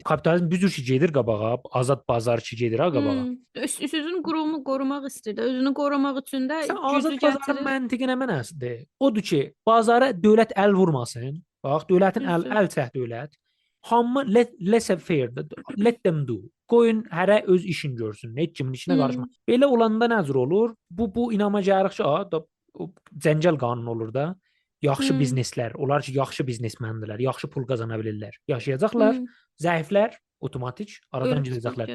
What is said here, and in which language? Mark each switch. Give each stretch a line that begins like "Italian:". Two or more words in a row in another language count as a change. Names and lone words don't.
Azerbaijani: Kapitalizm bir cür ki gedir qabağa, azad bazar ki gedir ha qabağa. Özünü qorumaq istəyir də, özünü qorumaq üçün də azad bazarın məntiqi nə mənasıdır? Odur ki, bazara dövlət əl vurmasın. Bax, dövlətin əl çək dövlət. Hamı laissez-faire,
English: let them do.
Azerbaijani: Qoyun hərə öz işini görsün, heç kimin işinə qarışma. Belə olanda nə cür olur? Bu inama gəlirik ki, cəngəl qanunu olur da. Yaxşı bizneslər, onlar ki, yaxşı biznesməndirlər, yaxşı pul qazana bilirlər. Yaşayacaqlar, zəiflər otomatik aradan gedəcəklər.